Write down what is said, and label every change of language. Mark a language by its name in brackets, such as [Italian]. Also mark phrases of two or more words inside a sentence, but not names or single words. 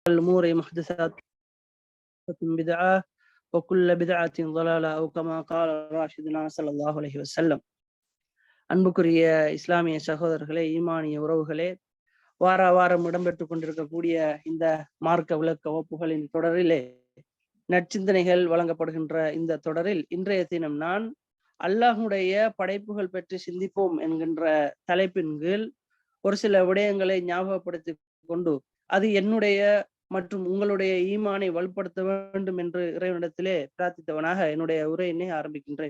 [Arabic] الأمور محدثات بدعة وكل بدعة ضلالة أو كما قال راشدنا صلى الله عليه وسلم. [Tamil] அன்புக்குரிய இஸ்லாமிய சகோதரர்களே, ஈமானிய உறவுகளே, வார வாரம் இடம்பெற்றுக் கொண்டிருக்கக்கூடிய இந்த மார்க்க விளக்க வகுப்புகளின் தொடரிலே நற்சிந்தனைகள் வழங்கப்படுகின்ற இந்த தொடரில் இன்றைய தினம் நான் அல்லாஹுடைய படைப்புகள் பற்றி சிந்திப்போம் என்கின்ற தலைப்பின் கீழ் ஒரு சில விடயங்களை ஞாபகப்படுத்தி கொண்டு அது என்னுடைய மற்றும் உங்களுடைய ஈமானை வலுப்படுத்த வேண்டும் என்று இறைவனிடத்திலே பிரார்த்தித்தவனாக என்னுடைய உரையினை ஆரம்பிக்கின்றேன்.